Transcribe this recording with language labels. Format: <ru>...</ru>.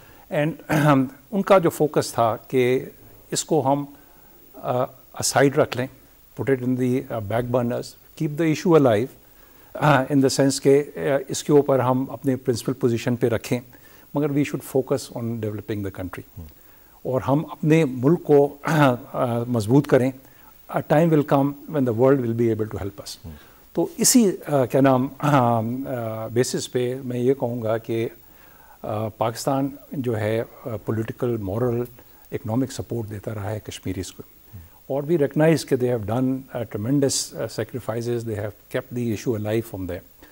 <en>And</en> <hi>उनका जो focus था कि इसको हम</hi> <en>aside रख लें, put it in the back burners, keep the issue alive in the sense</en> <hi>कि इसके ऊपर हम अपने</hi> <en>principal position</en> <hi>पे रखें, मगर</hi> <en>we should focus on developing the country.</en> <hi>और हम अपने मुल्क को मजबूत करें.</hi> <en>A time will come when the world will be able to help us.</en> <hi>तो इसी क्या नाम बेसिस पे मैं ये कहूँगा कि पाकिस्तान जो है पॉलिटिकल, मॉरल, इकोनॉमिक सपोर्ट देता रहा है कश्मीरीज को, और</hi> <en>We recognise कि they have done tremendous sacrifices, they have kept the issue alive from there.</en>